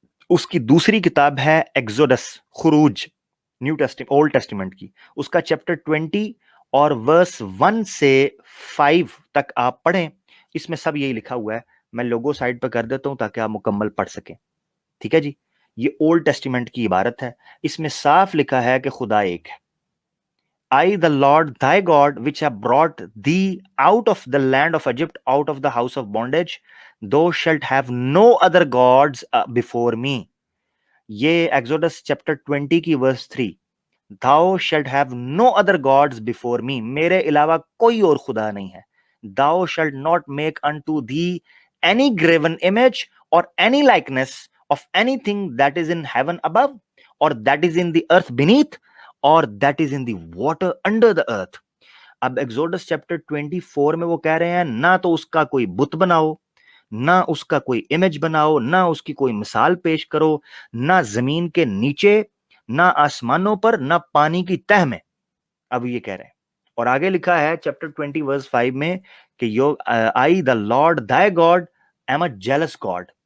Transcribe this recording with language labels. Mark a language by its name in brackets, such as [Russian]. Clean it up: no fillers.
[Urdu] اس کی دوسری کتاب ہے ایگزوڈس، خروج، نیو ٹیسٹیمنٹ، اولڈ ٹیسٹیمنٹ کی، اس کا چیپٹر 20 اور ورس 1 سے 5 تک آپ پڑھیں، اس میں سب یہی لکھا ہوا ہے۔ میں لوگو سائڈ پہ کر دیتا ہوں تاکہ آپ مکمل پڑھ سکیں، ٹھیک ہے جی۔ یہ اولڈ ٹیسٹیمنٹ کی عبارت ہے. اس میں صاف لکھا ہے کہ خدا ایک ہے. [English] I, the Lord thy God, which have brought thee out of the land of Egypt, out of the house of bondage, thou shalt have no other gods before me. [Urdu] یہ ایگزوڈس چیپٹر 20 کی ورس 3. [English] Thou shalt have no other gods before me. [Urdu] میرے علاوہ کوئی اور خدا نہیں ہے. [English] Thou shalt not make unto thee any graven image or any likeness of anything that is in heaven above, or that is in the earth beneath, or that is in the water under the earth. [Urdu] اب ایگزوڈس chapter 24 میں وہ کہہ رہے ہیں نہ تو اس کا کوئی بت بناؤ, نہ اس کا کوئی امیج بناؤ, نہ اس کی کوئی مثال پیش کرو, نہ زمین کے نیچے, نہ آسمانوں پر, نہ پانی کی تہ میں. اب یہ کہہ رہے ہیں, اور آگے لکھا ہے چیپٹر 20 ورس 5 میں کہ [English] I, the Lord thy God, am a jealous God.